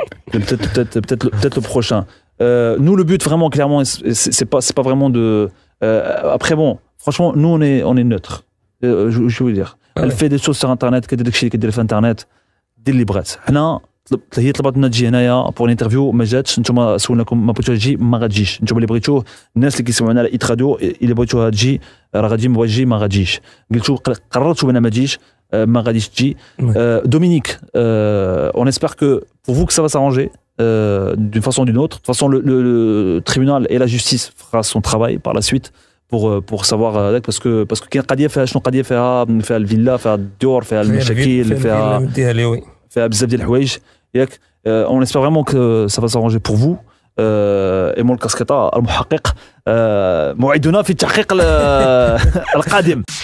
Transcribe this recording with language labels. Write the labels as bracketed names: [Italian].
[French] Peut-être le prochain. Nous, le but vraiment, clairement, c'est pas vraiment de. Après, bon, franchement, nous, on est neutre. Je veux dire. Elle fait des choses sur Internet, qu'elle dit sur Internet, des librettes. [Arabic] هي طلبت لنا تجي هنايا بور الانترفيو ما جاتش. نتوما سولناكم ما بغيتوها تجي ما غاتجيش. نتوما اللي بغيتوه الناس اللي كيسمعونا على إتراديو اللي بغيتوها تجي راه غادي ما بغيتش تجي ما غاتجيش. قررتوا بان ما تجيش ما غاديش تجي. [French] Dominique, on espère que pour vous que ça va s'arranger d'une façon ou d'une autre. De toute façon le tribunal et la justice fera son travail par la suite pour savoir parce que [Arabic] كاين قضيه فيها شنو قضيه فيها الفيلا فيها الديور فيها المشاكل فيها بزاف ديال الحوايج ياك. [French] On espère vraiment que ça va s'arranger pour vous. [Arabic] Et مول الكاسكيطه المحقق موعدنا في التحقيق القادم.